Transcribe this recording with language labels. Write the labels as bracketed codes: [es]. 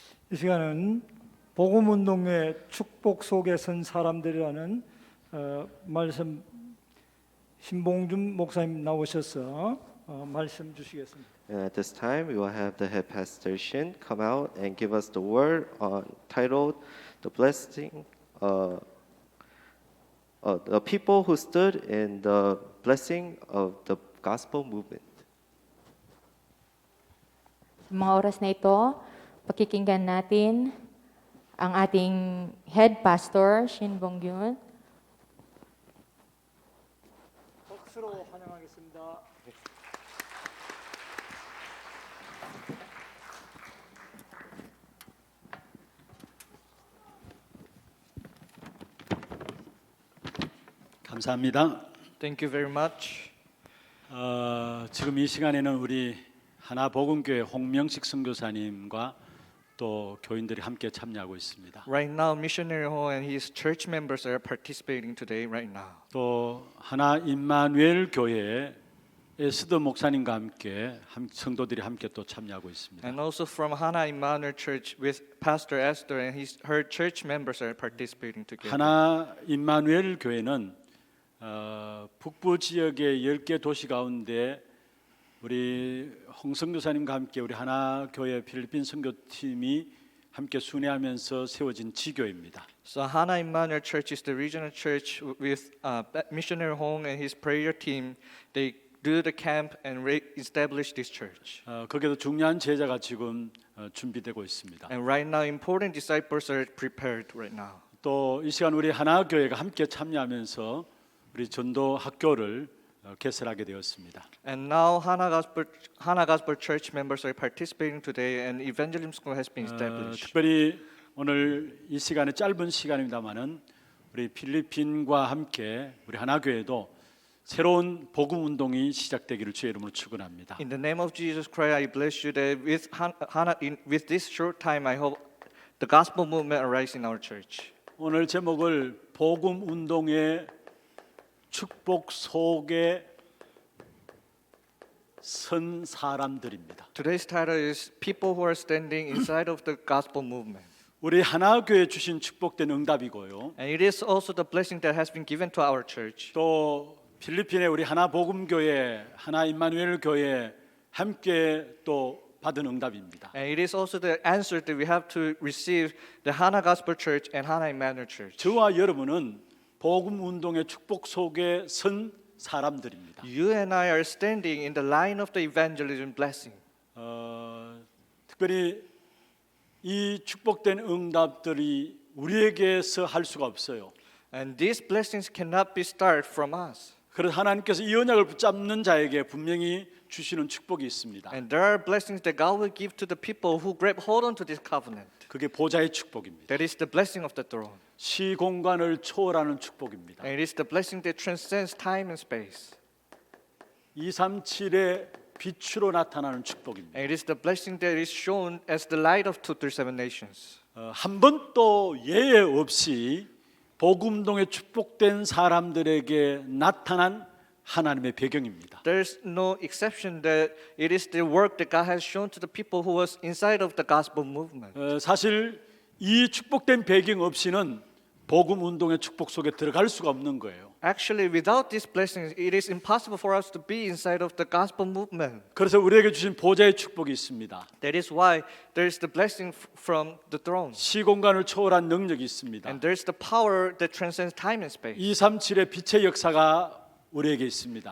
[ko] 이 시간은 복음운동의 축복 속에 선 사람들이라는 말씀 신봉준 목사님 나오셔서 말씀 주시겠습니다. [en] And at this time, we will have the head pastor Shin come out and give us the word titled "The Blessing." The people who stood in the blessing of the gospel movement. [tl] Sa mga oras na ito, pakikinggan natin ang ating head pastor, Shin Bong-gyun. [ko] 박수로 환영하겠습니다. 감사합니다. [en] Thank you very much. [ko] 지금 이 시간에는 우리 하나복음교회 홍명식 선교사님과 또 교인들이 함께 참여하고 있습니다. [en] Right now, Missionary Ho and his church members are participating today, right now. [ko] 또 하나 임마누엘 교회 에스더 목사님과 함께 성도들이 함께 또 참여하고 있습니다. [en] And also from Hana Emmanuel Church with Pastor Esther and her church members are participating together. [ko] 하나 임마누엘 교회는 북부 지역의 10개 도시 가운데 우리 홍성 교사님과 함께 우리 하나 교회 필리핀 선교팀이 함께 순회하면서 세워진 지교입니다. [en] So Hana Emmanuel Church is the regional church with missionary Hong and his prayer team. They do the camp and re-establish this church. [ko] 거기에도 중요한 제자가 지금 준비되고 있습니다. [en] And right now, important disciples are prepared right now. [ko] 또 이 시간 우리 하나 교회가 함께 참여하면서 우리 전도 학교를 개설하게 되었습니다. [en] And now Hana Gospel Church members are participating today, and evangelism school has been established. [ko] 특별히 오늘 이 시간에 짧은 시간입니다만은 우리 필리핀과 함께 우리 하나 교회도 새로운 복음 운동이 시작되기를 주의 이름으로 축원합니다. [en] In the name of Jesus Christ, I bless you that with this short time, I hope the gospel movement arise in our church. [ko] 오늘 제목을 복음 운동의 축복 속에 선 사람들입니다. [en] Today's title is People Who Are Standing Inside of the Gospel Movement. [ko] 우리 하나 교회 주신 축복된 응답이고요. [en] And it is also the blessing that has been given to our church. [ko] 또 필리핀의 우리 하나 복음 교회, 하나 임마누엘 교회 함께 또 받은 응답입니다. [en] And it is also the answer that we have to receive the Hana Gospel Church and Hana Emmanuel Church. [ko] 저와 여러분은 복음 운동의 축복 속에 선 사람들입니다. [en] You and I are standing in the line of the evangelism blessing. [ko] 특별히 이 축복된 응답들이 우리에게서 할 수가 없어요. [en] And these blessings cannot be started from us. [ko] 그래서 하나님께서 이 언약을 붙잡는 자에게 분명히 주시는 축복이 있습니다. [en] And there are blessings that God will give to the people who grab hold onto this covenant. [ko] 그게 보좌의 축복입니다. [en] That is the blessing of the throne. [ko] 시공간을 초월하는 축복입니다. [en] And it is the blessing that transcends time and space. [ko] 237의 빛으로 나타나는 축복입니다. [en] And it is the blessing that is shown as the light of 237 nations. [ko] 한 번도 예외 없이 복음동에 축복된 사람들에게 나타난 하나님의 배경입니다. [en] There's no exception that it is the work that God has shown to the people who was inside of the gospel movement. [ko] 사실 이 축복된 배경 없이는 복음 운동의 축복 속에 들어갈 수가 없는 거예요. [en] Actually, without these blessings, it is impossible for us to be inside of the gospel movement. [ko] 그래서 우리에게 주신 보좌의 축복이 있습니다. [en] That is why there is the blessing from the throne. [ko] 시공간을 초월한 능력이 있습니다. [en] And there is the power that transcends time and space. [ko] 237의 빛의 역사가 우리에게 있습니다.